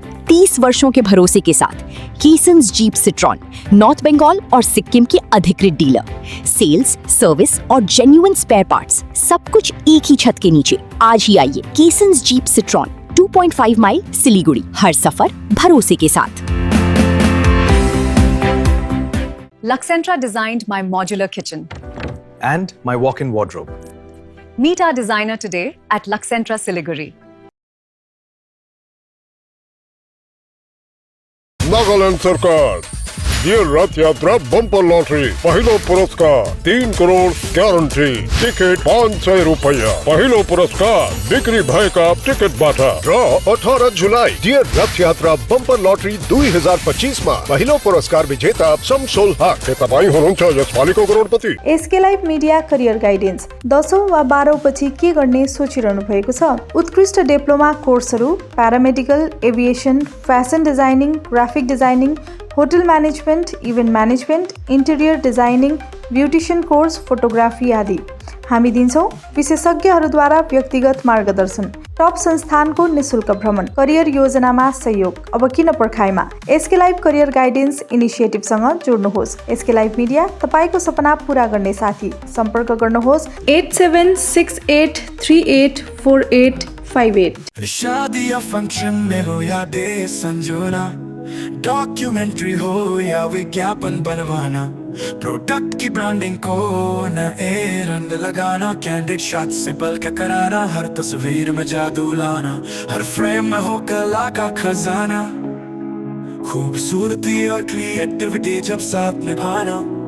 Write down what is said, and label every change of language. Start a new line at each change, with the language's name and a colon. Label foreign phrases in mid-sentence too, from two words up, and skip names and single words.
Hindi: 30 वर्षों के भरोसे के साथ कीसन्स जीप सिट्रॉन, नॉर्थ बंगाल और सिक्किम के अधिकृत डीलर। सेल्स, सर्विस और
English: genuine spare parts,
Hindi: सब कुछ एक ही छत के नीचे। आज ही आइए कीसन्स जीप सिट्रॉन, 2.5 माइल, सिलीगुड़ी। हर सफर भरोसे के साथ।
English: Luxentra designed my modular kitchen. And my walk-in wardrobe. Meet our designer today at Luxentra Siliguri.
Nepali: नागालैंड सरकार ये रथ यात्रा बम्पर लॉटरी पहिलो पुरस्कार 3 करोड़ ग्यारंटी टिकट 500 रुपया पहिलो पुरस्कार बिक्री भएका टिकटबाट र 18 जुलाई डियर रथ यात्रा बम्पर लॉटरी 2025 मा पहिलो पुरस्कार विजेता शमसुल हक। के तपाईं हुनुहुन्छ यसपालिको करोडपति। एसके लाइभ मिडिया
English: career guidance
Nepali: 10औं वा 12औं पछि के गर्ने सोचिरहनु भएको छ? उत्कृष्ट डिप्लोमा कोर्सहरू प्यारामेडिकल, एभिएसन,
English: fashion designing, graphic designing, hotel management, event management, interior designing, beautician course,
Nepali: फोटोग्राफी आदि। हामी दिन्छौं विशेषज्ञहरूद्वारा व्यक्तिगत मार्गदर्शन, टप संस्थानको निशुल्क भ्रमण, करियर योजनामा सहयोग। अब किन पर्खाइमा? एसके लाइभ
English: career guidance
Nepali: इनिसिएटिभसँग जोड्नुहोस्। एसके लाइभ मिडिया तपाईको सपना पूरा गर्ने साथी। सम्पर्क गर्नुहोस् 8768384858।
Hindi: शादी या फंक्शन में हो या डे संजोना, डॉक्यूमेंट्री हो या विज्ञापन बनवाना, प्रोडक्ट की ब्रांडिंग को नए रंग लगाना,
English: candid shot
Hindi: से पल के कराना, हर तस्वीर में जादू लाना, हर फ्रेम में हो कला का खजाना, खूबसूरती और क्रिएटिविटी जब साथ निभाना।